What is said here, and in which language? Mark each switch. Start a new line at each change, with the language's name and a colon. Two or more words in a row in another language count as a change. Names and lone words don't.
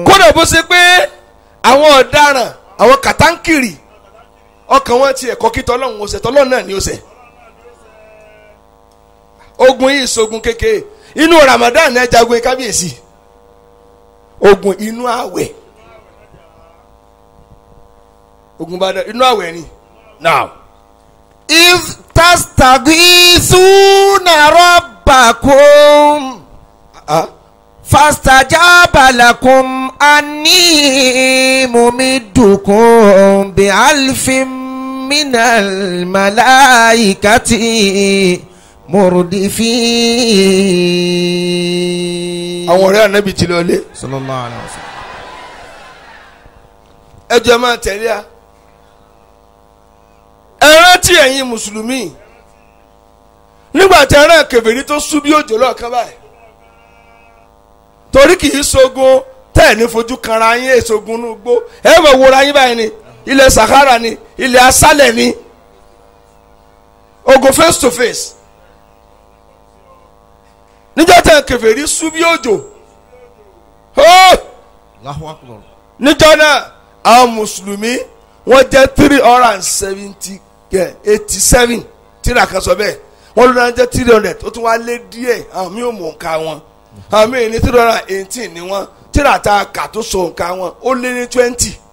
Yoruba: kódà bó ṣe pé àwọn ọ̀daràn àwọn kàtàǹkìrì ọkàn wọn ti ẹ̀kọ́ kí tọ́lọ́hún ọ̀sẹ̀ tọ́lọ́hún náà ni ó ṣe. ogun yìí ṣogun kékeré inú Ramadan ẹ jagun kábíyèsí ogun inú àwẹ̀ ogun bá dẹ inú àwẹ̀ ni. now
Arabic: إذ تستغيثون ربكم فاستجاب لكم أني ممدكم بألف من الملائكة مردفين.
Yoruba: àwọn ọ̀rẹ́ ànábì ti lọ lé.
Arabic: صلى الله عليه وسلم.
Yoruba: ẹ jẹ́ máa tẹ̀lé a. ẹ rántí ẹ̀yin mùsùlùmí nígbà tí ẹran kèfèrí tó sú bí òjò lọ́ọ̀kan báyìí torí kì í ṣogun tẹ́ ẹ̀ ní fojú kanra yín èṣogun inú gbó ẹ mọ̀ wòra yín báyìí ni ilẹ̀ Sahara ni ilẹ̀ asálẹ̀ ni ogun
English: face to face
Yoruba: níjọ́ tẹ́ kèfèrí sú bí òjò
Arabic: الله أكبر.
Yoruba: níjọ́ náà àwọn mùsùlùmí wọ́n jẹ́ 387 tíra kan sọ bẹ́ẹ̀ wọ́n ló dáná jẹ́ 300 ó tún wá lé díẹ̀ àwọn mi ò mọ̀ nǹka wọn àwọn mi ní 318 ni wọ́n tíra ta kà tó so nǹka wọn ó lé ní 20.